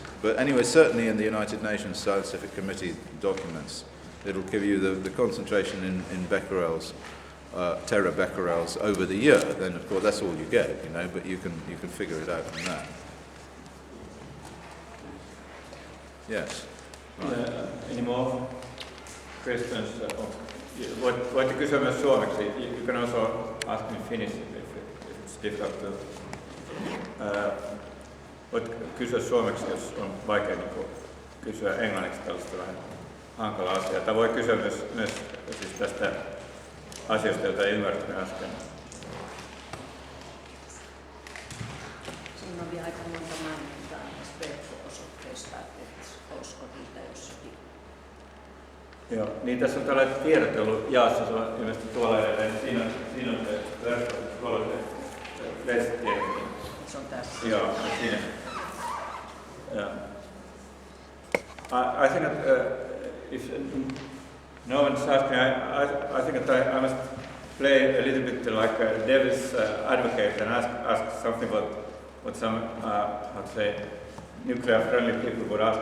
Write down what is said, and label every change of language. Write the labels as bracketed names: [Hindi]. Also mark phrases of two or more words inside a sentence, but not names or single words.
[English] But anyway, certainly in the United Nations Scientific Committee documents, it'll give you the concentration in becquerels, terabecquerels over the year. Then of course that's all you get, you know. But you can figure it out from that. Yes. Right. any more questions? [Finnish] Voitte kysyä myös suomeksi. [English] You can also ask me Finnish if it's difficult to. [Finnish] Voit kysyä suomeksi, jos on vaikea kysyä englanniksi tällaista vähän hankalaa asiaa. Tai voi kysyä myös siis tästä asiasta, jota ei ymmärtänyt äsken. Siinä on vielä aika monta mainintaa näistä verkko-osoitteista, että olisiko niitä jossakin. Joo, niin tässä on tällaiset tiedot ollut jaossa, se on ilmeisesti tuolla edelleen. Siinä on se verkko, tuolla se lehtitiedot. Se on tässä. Joo, siinä. [English] Yeah. I think that if no one's asking, I think that I must play a little bit like a devil's advocate and ask something about what some, how to say, nuclear-friendly people would ask.